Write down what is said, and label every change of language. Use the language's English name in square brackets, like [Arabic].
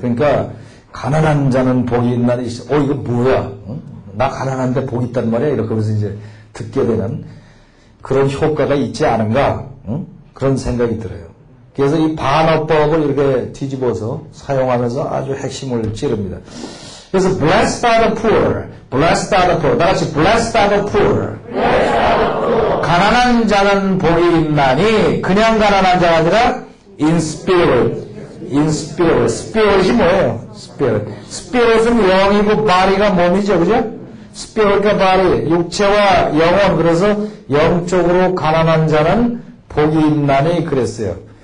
[Korean] 그러니까 가난한 자는 복이 있나니 이거 뭐야? 나 가난한데 복이 있단 말이야? 이렇게 하면서 이제 듣게 되는 그런 효과가 있지 않은가? 그런 생각이 들어요. 그래서 이 반어법을 이렇게 뒤집어서 사용하면서 아주 핵심을 찌릅니다. 그래서 [English] blessed are the poor, blessed are the poor. [Korean] 다 같이 [English] blessed are the poor. [Korean] 가난한 자는 복이 있나니 그냥 가난한 자가 아니라 [English] in spirit. in spirit. [Korean] spirit이 뭐예요? spirit. spirit은 영이고 body가 몸이죠. 그죠? spirit과 body, 육체와 영혼. 그래서 영적으로 가난한 자는 복이 있나니 그랬어요.